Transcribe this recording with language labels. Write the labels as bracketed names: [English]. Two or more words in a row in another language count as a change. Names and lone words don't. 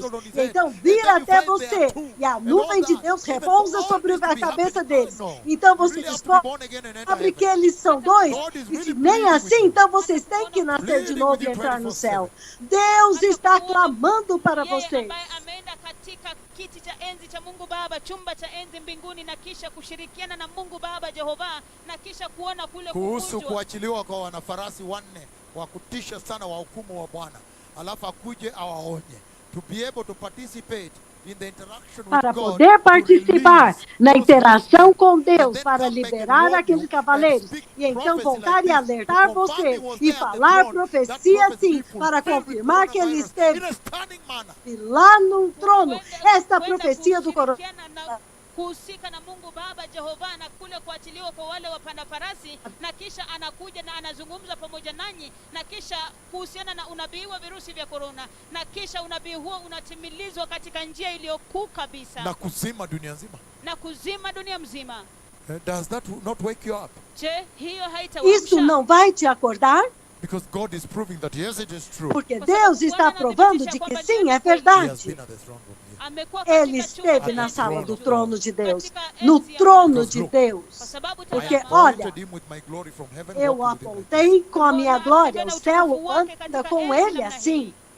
[Portuguese] E então vir até você e a nuvem de Deus repousa sobre a cabeça deles. Então você descobre que eles são dois. E se nem assim, então vocês têm que nascer de novo e entrar no céu. Deus está clamando para vocês. [Swahili] Katika kiti cha enzi cha Mungu Baba, chumba cha enzi mbinguni, na kisha kushirikiana na Mungu Baba Jehova, na kisha kuona kule kuhusu kuachiliwa kwa wanafarasi 4 wa kutisha sana wa hukumu wa Bwana, alafu akuje awaonye, [English] to be able to participate in the interaction with [Portuguese] para [English] God, [Portuguese] poder participar na interação com Deus, para liberar aqueles cavaleiros, e então voltar e alertar você, e falar profecia sim, para confirmar que ele esteve lá no trono. Esta profecia do coronavírus [Swahili] kuhusika na Mungu Baba Jehova na kule kuachiliwa kwa wale wapanda farasi, na kisha anakuja na anazungumza pamoja nanyi, na kisha kuhusiana na unabii wa virusi vya korona, na kisha unabii huo unatimilizwa katika njia iliyokuu kabisa na kuzima dunia nzima. Na kuzima dunia mzima. [English] Does that not wake you up? [Swahili] Je, hiyo haitawaamsha? [Portuguese] Isso não vai te acordar? [English] Because God is proving that yes, it is true. [Portuguese] Porque Deus está provando de que sim, é verdade. Ele esteve na sala do trono de Deus, no trono de Deus. Porque, olha, eu apontei com a minha glória, o céu anda com ele assim.